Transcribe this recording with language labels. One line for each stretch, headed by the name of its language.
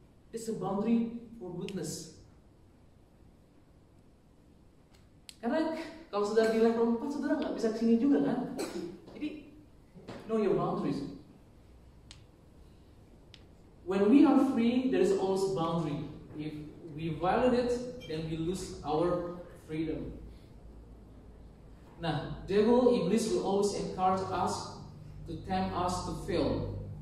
English: It's a boundary for goodness.
Indonesian: Karena kalau sudah di level 4, saudara nggak bisa kesini juga kan? Jadi,
English: know your boundaries. When we are free, there is always a boundary. If we violate it, then we lose our freedom.
Indonesian: Nah, devil, iblis will always encourage us to tempt us to fail.